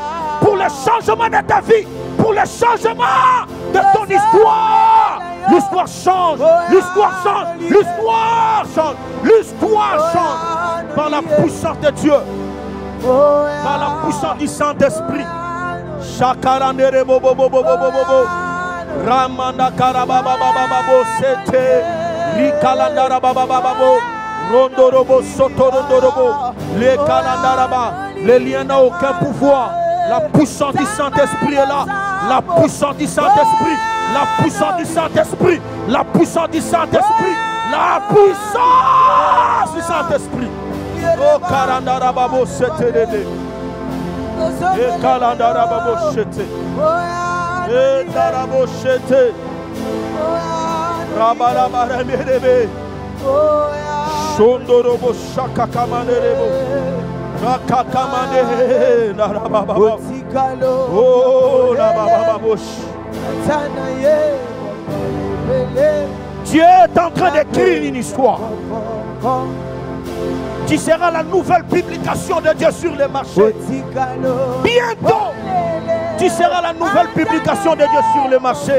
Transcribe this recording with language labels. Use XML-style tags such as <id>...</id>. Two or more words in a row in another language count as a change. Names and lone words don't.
<fr>Pour le changement de ta vie. Pour le changement de ton histoire. L'histoire change. L'histoire change. L'histoire change. L'histoire change. Par la puissance de Dieu. Par la puissance du Saint-Esprit. Chakarandere bobo bobo bobo bobo. Ramanda karababa babo sete. Rikalandara baba babo. Rondorobo sotorondorobo. Les kalandaraba. Les liens n'ont aucun pouvoir. La puissance du Saint-Esprit est là. La puissance du Saint-Esprit. La puissance du Saint-Esprit. La puissance du Saint-Esprit. La puissance du Saint-Esprit. Oh kalandarababo sete. Et kalandarababo sete. Et daraboshete. Rabarabaremerebe. Shondorobo shakakamanderebo. Rakakamande narababa. Oh nabababosh. Dieu est en train d'écrire une histoire. Tu seras la nouvelle publication de Dieu sur les marchés. Bientôt, tu seras la nouvelle publication de Dieu sur les marchés.</fr>